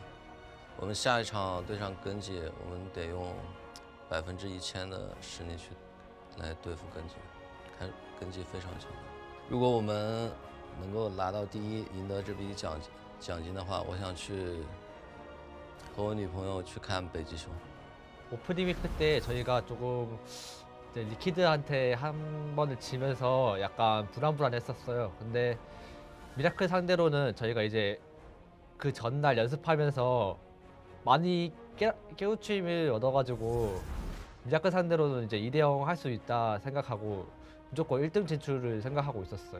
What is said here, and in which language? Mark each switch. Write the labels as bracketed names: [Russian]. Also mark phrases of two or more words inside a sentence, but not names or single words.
[Chinese] 我们下一场对上根基，我们得用1000%的实力去来对付根基，看根基非常强。如果我们能够拿到第1，赢得这笔奖金的话，我想去和我女朋友去看北极熊。 [Korean] 오프닝 위크 때 저희가 조금 이제 리퀴드한테 한 번을 지면서 약간 불안했었어요. 근데 미라클 상대로는 저희가 이제 그 전날 연습하면서 많이 깨우침을 얻어가지고 미라클 상대로는 이제 2대0 할 수 있다 생각하고 무조건 1등 진출을 생각하고 있었어요.